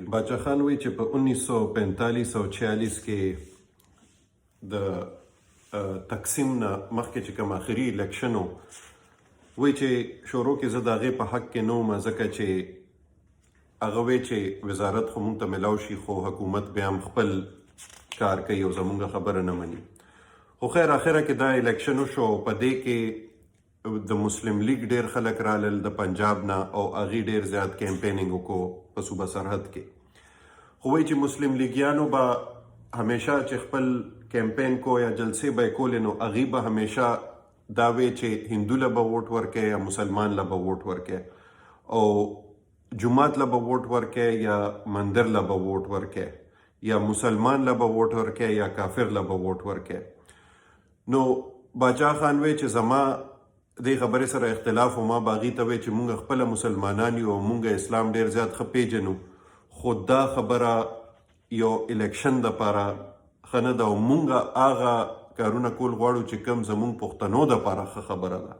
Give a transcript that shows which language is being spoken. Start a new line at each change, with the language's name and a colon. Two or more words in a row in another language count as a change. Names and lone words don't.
Pashto: باچا خان وایي چې په 1945 او 46 کې د تقسیم نه مخکې چې کوم آخري الیکشن و، وایي چې شروع کې زه د هغې په حق کې نه وم، ځکه چې هغه وایي چې وزارت خو مونږ ته میلاو شي خو حکومت بیا هم خپل کار کوي او زمونږ خبره نه مني. خو خیر اخره کې دا الیکشن وشو، په دې کې د مسلم لیگ ډېر خلک رالل د پنجاب نه او هغې ډېر زیات کیمپینینګ وکړو په صوبه سرحد کې. خو وایي چې مسلم لیګیانو به همیشه چې خپل کیمپین کو یا جلسے به کولې نو هغوی به همیشه دا وی چې هندو له به ووټ ورکوي یا مسلمان له به ووټ ورکوي او جماعت له به ووټ ورکوي یا مندر له به ووټ ورکوي یا مسلمان له به ووټ ورکوي یا کافر له به ووټ ورکوي. نو باچا خان وی چې زما دې خبرې سره اختلاف و، ما به هغوی ته وی چې مونږ خپله مسلمانان یو او مونږ اسلام ډېر زیات ښه پیژنو، خو دا خبره یو الیکشن دپاره ښه نه ده او مونږ هغه کارونه کول غواړو چې کوم زمونږ پښتنو دپاره ښه خبره ده.